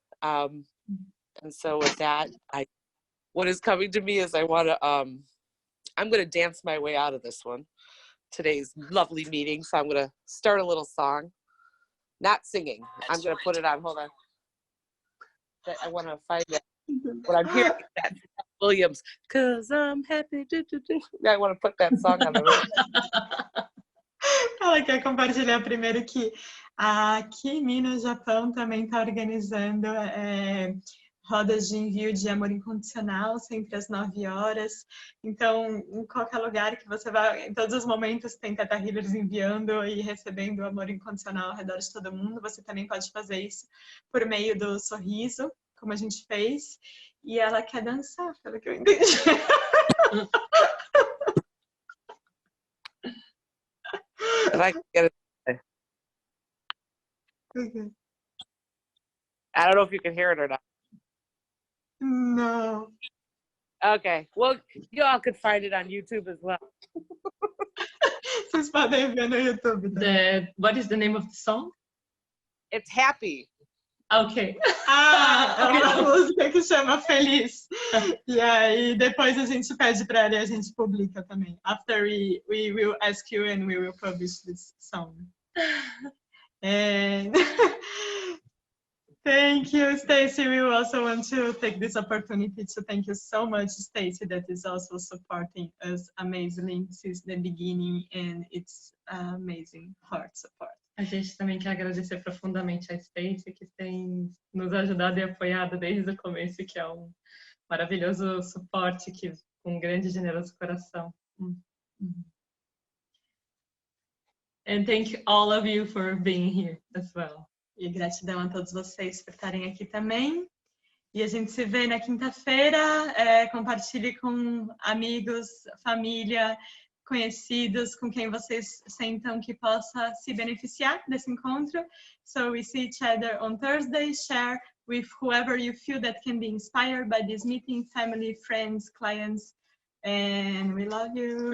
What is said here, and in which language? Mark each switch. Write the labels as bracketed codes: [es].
[en] And so with that, what is coming to me is I want to, I'm going to dance my way out of this one, today's lovely meeting. So I'm going to start a little song, not singing. I'm going to put it on. Hold on. I want to find that. What I'm hearing is that Williams, 'cause I'm happy. I want to put that song on the radio. [pt] Ela quer compartilhar primeiro que a Kimi no Japão também está organizando rodas de envio de amor incondicional sempre às 9 horas. Então, em qualquer lugar que você vá, em todos os momentos tem Theta Healers enviando e recebendo amor incondicional ao redor de todo mundo. Você também pode fazer isso por meio do sorriso, como a gente fez. E ela quer dançar, pelo que eu entendi. [en] If I can get it. Okay. I don't know if you can hear it or not. No. Okay, well, you all could find it on YouTube as well. [pt] Vocês podem ver no YouTube. [en] What is the name of the song? It's happy. Okay. [pt] É uma música que chama Feliz. E aí depois a gente pede para ela e a gente publica também. [en] After we will ask you and we will publish this song. And thank you, Stacy. We also want to take this opportunity to thank you so much, Stacy, that is also supporting us amazingly since the beginning, and it's amazing heart support. [pt] A gente também quer agradecer profundamente a Stacy, que tem nos ajudado e apoiado desde o começo, que é um maravilhoso suporte, com um grande e generoso coração. [en] And thank all of you for being here as well. [pt] E gratidão a todos vocês por estarem aqui também. E a gente se vê na quinta-feira. Compartilhe com amigos, família, conhecidos, com quem vocês sentam que possa se beneficiar desse encontro. [en] So we see each other on Thursday. Share with whoever you feel that can be inspired by this meeting, family, friends, clients, and we love you.